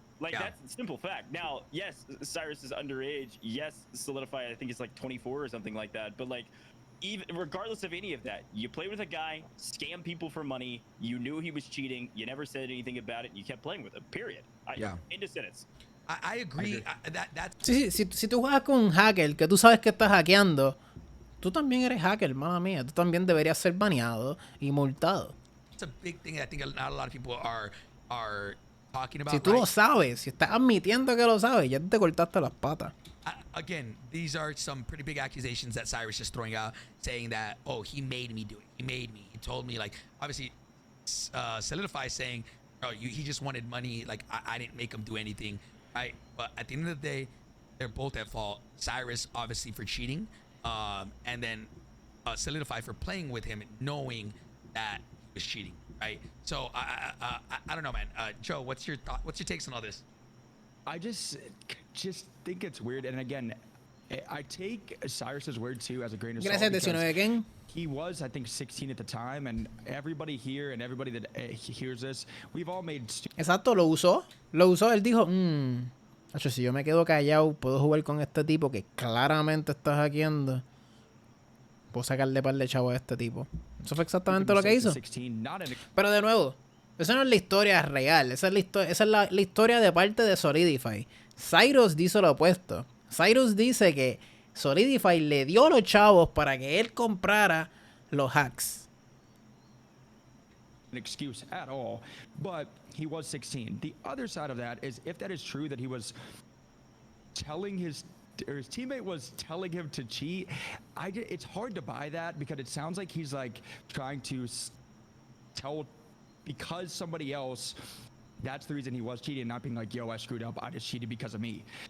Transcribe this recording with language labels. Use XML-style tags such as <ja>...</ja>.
<en>Like, that's a simple fact. Now, yes, Cyrus is underage. Yes, Solidify, I think it's like 24 or something like that. But like, even regardless of any of that, you played with a guy, scam people for money. You knew he was cheating. You never said anything about it. You kept playing with him. Period. End of sentence. I agree.</en> <es>Sí, si tú juegas con un hacker que tú sabes que estás hackeando, tú también eres hacker, mala mía. Tú también deberías ser baneado y multado.</es> <en>It's a big thing I think not a lot of people are talking about.</en> <es>Si tú lo sabes, si estás admitiendo que lo sabes, ya te cortaste las patas.</es> <en>Again, these are some pretty big accusations that Cyrus is throwing out, saying that, oh, he made me do it. He made me. He told me, like, obviously, Solidify saying, oh, he just wanted money. Like, I didn't make him do anything, right? But at the end of the day, they're both at fault. Cyrus, obviously, for cheating, and then Solidify for playing with him, knowing that he was cheating, right? So I don't know, man. Joe, what's your thought? What's your takes on all this? I just think it's weird, and again, I take Cyrus's word too as a grain of salt.</en> <es>Gracias, 19 Ken.</es> <en>He was, I think, 16 at the time, and everybody here and everybody that hears this, we've all made.</en> <es>Exacto, lo usó. Él dijo, Acho, si yo me quedo callado, puedo jugar con este tipo que claramente está hackeando. Puedo sacarle par de chavo a este tipo. Eso fue exactamente lo que hizo. Pero de nuevo, esa no es la historia real. Esa es la historia de parte de Solidify. Cyrus dice lo opuesto. Cyrus dice que Solidify le dio los chavos para que él comprara los hacks.</es> <en>An excuse at all, but he was 16. The other side of that is, if that is true, that he was telling his teammate was telling him to cheat, it's hard to buy that, because it sounds like he's like trying to tell, because somebody else, that's the reason he was cheating, not being like, yo, I screwed up, I just cheated because of me.</en>